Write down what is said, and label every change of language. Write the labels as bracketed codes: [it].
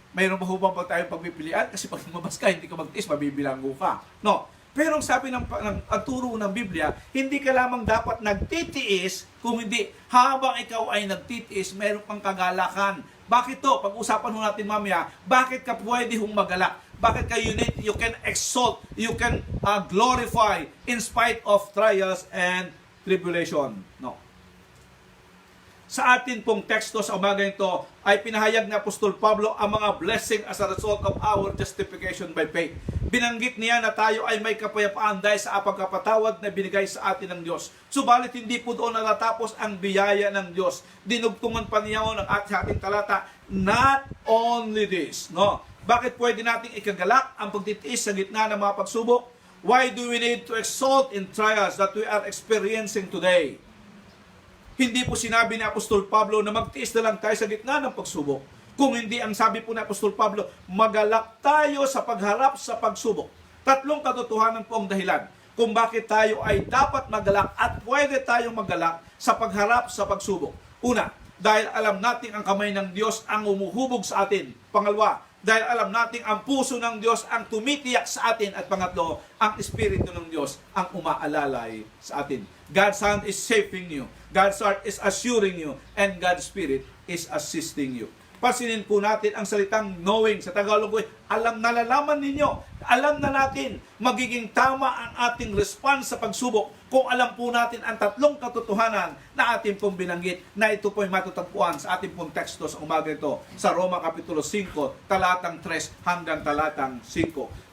[tl] Mayroon ba hubang pag tayong pagpipilian? Kasi pag lumabas ka, hindi ka magtiis, mabibilanggo ka. No? Pero ang sabi ng turo ng Biblia, hindi ka lamang dapat nagtitiis, kung hindi habang ikaw ay nagtitiis, mayroon kang kagalakan. Bakit to? Pag-usapan ho natin mamaya, bakit ka pwede hong magalak? Bakit ka [en] you can exalt, you can glorify in spite of trials and tribulation? No. [tl] Sa atin pong teksto sa umaga ito ay pinahayag ni Apostol Pablo ang mga blessing [en] as a result of our justification by faith. [tl] Binanggit niya na tayo ay may kapayapaan dahil sa pagkapatawad na binigay sa atin ng Diyos. Subalit hindi po doon natatapos ang biyaya ng Diyos. Dinugtungan pa niya ng ating talata, [en] not only this. [tl] No? Bakit pwede nating ikagalak ang pagtitiis sa gitna ng mga pagsubok? [en] Why do we need to exalt in trials that we are experiencing today? [tl] Hindi po sinabi ni Apostol Pablo na magtiis na lang tayo sa gitna ng pagsubok. Kung hindi, ang sabi po ni Apostol Pablo, magalak tayo sa pagharap sa pagsubok. Tatlong katotohanan po ang dahilan kung bakit tayo ay dapat magalak at pwede tayong magalak sa pagharap sa pagsubok. Una, dahil alam natin ang kamay ng Diyos ang umuhubog sa atin. Pangalawa, dahil alam natin ang puso ng Diyos ang tumitiyak sa atin. At pangatlo, ang Espiritu ng Diyos ang umaalalay sa atin. [en] God's hand is saving you. God's heart is assuring you. And God's Spirit is assisting you. [tl] Pansinin po natin ang salitang knowing. Sa Tagalog po, nalalaman ninyo. Alam na natin, magiging tama ang ating response sa pagsubok kung alam po natin ang tatlong katotohanan na ating pong binanggit na ito po'y matatagpuan sa ating pong teksto sa umaga ito sa Roma Kapitulo 5, talatang 3 hanggang talatang 5.